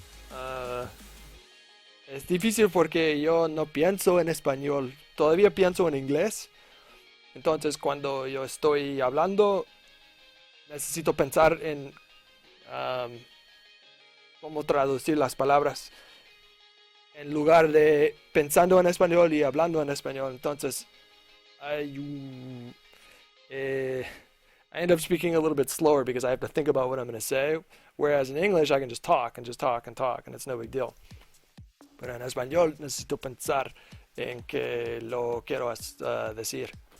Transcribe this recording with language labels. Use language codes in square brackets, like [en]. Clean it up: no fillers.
[es] Uh, es difícil porque yo no pienso en español, todavía pienso en inglés. Entonces cuando yo estoy hablando, necesito pensar en um, cómo traducir las palabras en lugar de pensando en español y hablando en español. [en] Entonces, I, eh, I end up speaking a little bit slower because I have to think about what I'm going to say. Whereas in English, I can just talk and just talk and talk, and it's no big deal. [es] Pero en español necesito pensar en que lo quiero decir.